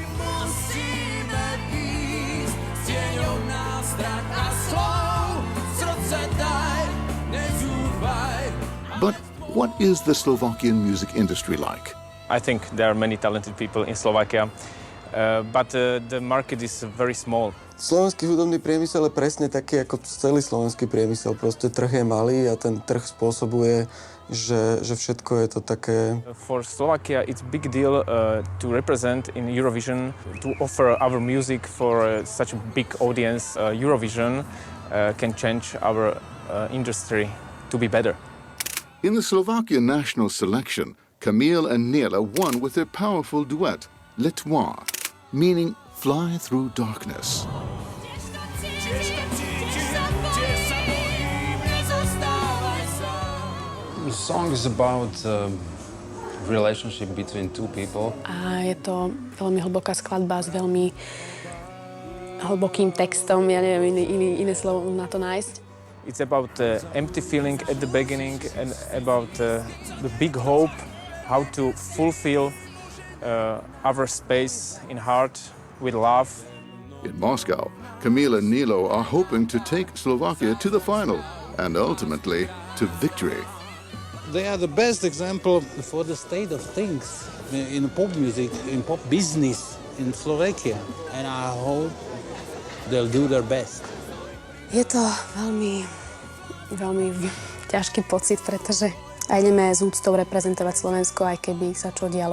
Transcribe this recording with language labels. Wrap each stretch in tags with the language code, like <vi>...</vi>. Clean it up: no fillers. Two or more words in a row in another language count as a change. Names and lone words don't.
<en>But what is the Slovakian music industry like? I think there are many talented people in Slovakia, but the market is very small.</en> <sk>Slovenský hudobný priemysel je presne taký ako celý slovenský priemysel. Proste trh je malý a ten trh spôsobuje, že všetko je to také...</sk> <en>For Slovakia, it's a big deal to represent in Eurovision, to offer our music for such a big audience. Eurovision can change our industry to be better. In the Slovakian national selection, Camille and Nela won with their powerful duet, L'Etoile, meaning fly through darkness. The song is about relationship between two people.</en> <sk>A je to veľmi hlboká skladba s veľmi hlbokým textom, ja neviem iné slovo na to nájsť.</sk> <en>It's about the empty feeling at the beginning and about the big hope, how to fulfill our space in heart with love. In Moscow, Camille and Nilo are hoping to take Slovakia to the final and ultimately to victory. They are the best example for the state of things in pop music, in pop business in Slovakia. And I hope they'll do their best.</en> <sk>Je to veľmi ťažký pocit, pretože aj ideme s úctou reprezentovať Slovensko, aj keby sa čo dialo.</sk>